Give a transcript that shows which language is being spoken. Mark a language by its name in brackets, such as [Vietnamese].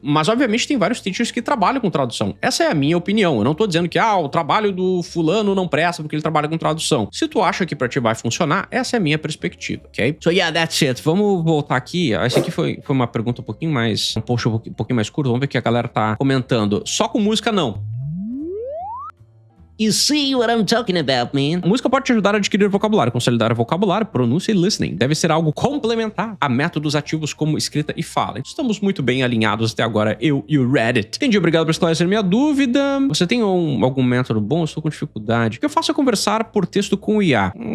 [Portuguese] Mas, obviamente, tem vários teachers que trabalham com tradução. Essa é a minha opinião. Eu não tô dizendo que, o trabalho do fulano não presta porque ele trabalha com tradução. Se tu acha que pra ti vai funcionar, essa é a minha perspectiva, ok? [English] So, yeah, that's it. [Portuguese] Vamos voltar aqui. Esse aqui foi uma pergunta um pouquinho mais... um pouquinho mais curto. Vamos ver o que a galera tá comentando. Só com música, não. [English] You see what I'm talking about, man? [Portuguese] A música pode te ajudar a adquirir vocabulário, consolidar o vocabulário, pronúncia e listening. Deve ser algo complementar a métodos ativos como escrita e fala. Estamos muito bem alinhados até agora, eu e o Reddit. Entendi, obrigado por esclarecer minha dúvida. Você tem algum método bom? Eu estou com dificuldade. O que eu faço é conversar por texto com o IA.